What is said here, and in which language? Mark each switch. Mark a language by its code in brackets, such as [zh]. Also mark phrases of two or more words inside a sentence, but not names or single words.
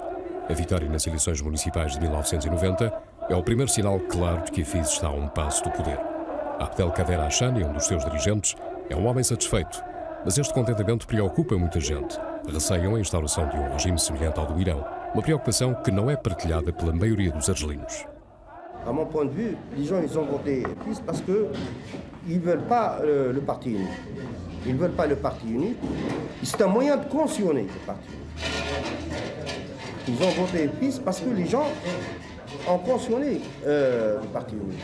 [pt] A vitória nas eleições municipais de 1990 é o primeiro sinal claro de que a FIS está a um passo do poder. Abdelkader Hashani, um dos seus dirigentes, é um homem satisfeito, mas este contentamento preocupa muita gente. Receiam a instauração de um regime semelhante ao do Irão, uma preocupação que não é partilhada pela maioria dos argelinos. [fr] À mon point de vue, les gens ils ont voté PIS parce qu'ils ne veulent pas le parti unique. Ils ne veulent pas le parti unique. C'est un moyen de cautionner le parti unique. Ils ont voté PIS parce que les gens ont cautionné le parti unique.